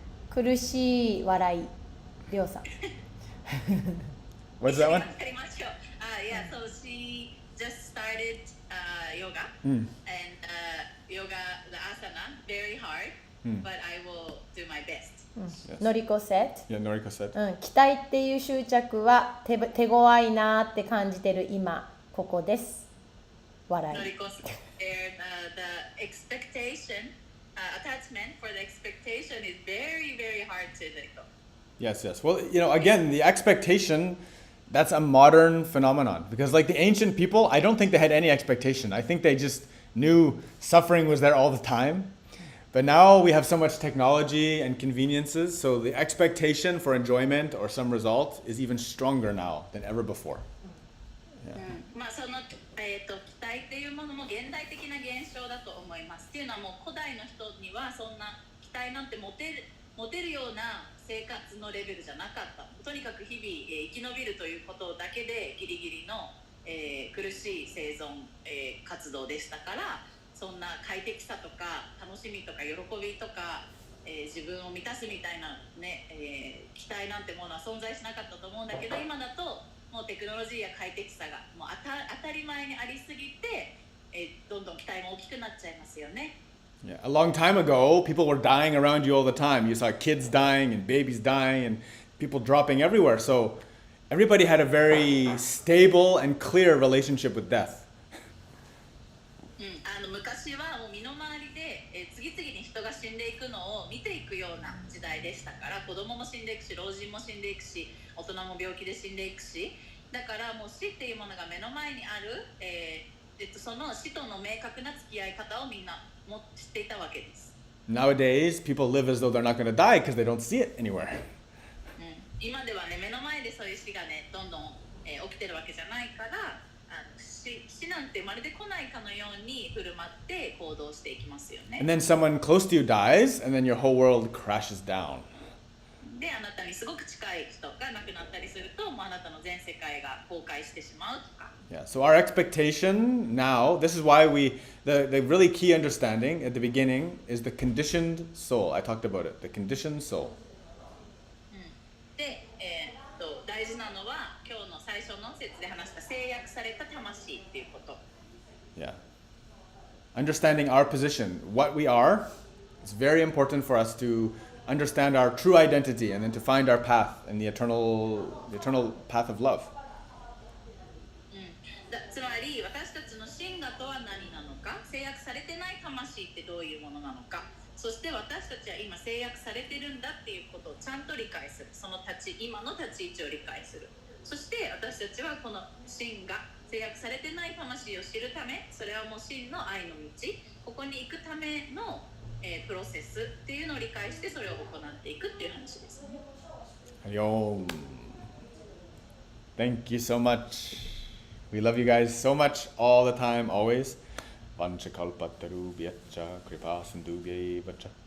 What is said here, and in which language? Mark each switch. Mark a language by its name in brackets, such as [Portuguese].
[Japanese] 苦しい笑い、りょうさん。 [English] What's that one? Yeah, so she just started yoga and yoga, the asana, very hard, but I will do my best. のりこsaid. Yeah, Noriko said. [Japanese] 期待っていう執着は手強いなって感じてる今ここです。笑い。 [English] のりこ said, the expectation, attachment for the expectation is very, very hard to let go. Yes. Well, again, the expectation, that's a modern phenomenon. Because like the ancient people, I don't think they had any expectation. I think they just knew suffering was there all the time. But now we have so much technology and conveniences, so the expectation for enjoyment or some result is even stronger now than ever before. Yeah. [Japanese] まあその期待っていうものも現代的な現象だと思います。っていうのはもう古代の人にはそんな期待なんて持てるような生活のレベルじゃなかった。とにかく日々生き延びるということだけでギリギリの苦しい生存活動でしたから。そんな快適さとか楽しみとか喜びとか、自分を満たすみたいな、ね期待なんてものは存在しなかったと思うんだけど、今だともうテクノロジーや快適さがもう当たり前にありすぎて、どんどん期待も大きくなっちゃいますよね。 [English] Yeah, a long time ago, people were dying around you all the time. You saw kids dying and babies dying and people dropping everywhere. So everybody had a very stable and clear relationship with death. [Japanese] 昔はもう身の回りで、次々に人が死んでいくのを見ていくような時代でしたから、子供も死んでいくし、老人も死んでいくし、大人も病気で死んでいくし、だからもう死っていうものが目の前にある、その死との明確な付き合い方をみんなも知っていたわけです。 [English] Nowadays, people live as though they're not going to die because they don't see it anywhere. [Japanese] 今ではね、目の前でそういう死がね、どんどん、起きてるわけじゃないから、死なんてまるで来ないかのように振る舞って行動していきますよね。 [English] And then someone close to you dies, and then your whole world crashes down. [Japanese] で、あなたにすごく近い人が亡くなったりすると、もうあなたの全世界が崩壊してしまうとか。 [English] Yeah, so our expectation now, this is why the really key understanding at the beginning is the conditioned soul. I talked about it, the conditioned soul. [Japanese] で、大事なのは今日の最初の説で話した制約された魂っていうこと。 [English] Yeah. Understanding our position, what we are, it's very important for us to understand our true identity and then to find our path in the eternal path of love. [Japanese] つまり私たちの真我とは何なのか、制約されてない魂ってどういうものなのか、そして私たちは今制約されてるんだっていうことをちゃんと理解する。その今の立ち位置を理解する。そして私たちはこの真が制約されてない魂を知るため、それはもう真の愛の道、ここに行くための、プロセスっていうのを理解してそれを行っていくっていう話ですね。 [English] Hariom. Thank you so much. We love you guys so much all the time, always. [Sanskrit] Vanchakalpataru Vyacha Kripa Sindhu Vacha